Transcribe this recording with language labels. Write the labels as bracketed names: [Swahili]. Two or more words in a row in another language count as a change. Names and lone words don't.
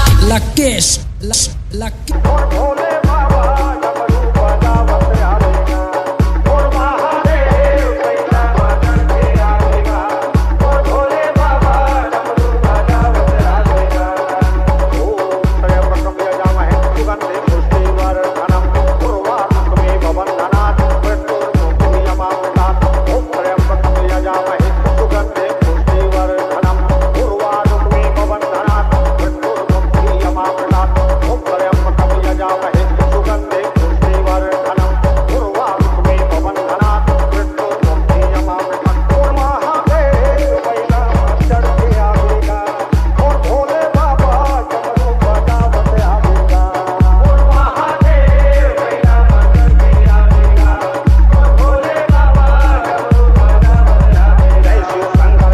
[Bhojpuri] लकेश लकेश और भोले बाबा डमरू बजावत आवेगा और महादेव कैला मदन के आवेगा और भोले बाबा डमरू बजावत आवेगा [Sanskrit] ओम त्र्यंबकम यजामहे सुगंधि पुष्टिवर्धनम उर्वारुकमे भवन्दनात् मृत्युर्मुक्षीयमामृतात् ओम त्र्यंबकम यजामहे सुगंधि पुष्टिवर्धनम उर्वारुकमे भवन्दनात् मृत्युर्मुक्षीयमामृतात् ओम त्र्यंबकम यजामहे सुगंधि पुष्टिवर्धनम उर्वारुकमे भवन्दनात् मृत्युर्मुक्षीयमामृतात् [Bhojpuri] और महादेव कैला मदन के आवेगा और भोले बाबा डमरू बजावत आवेगा और महादेव कैला मदन के आवेगा और भोले बाबा डमरू बजावत आवेगा जय शिव शंकर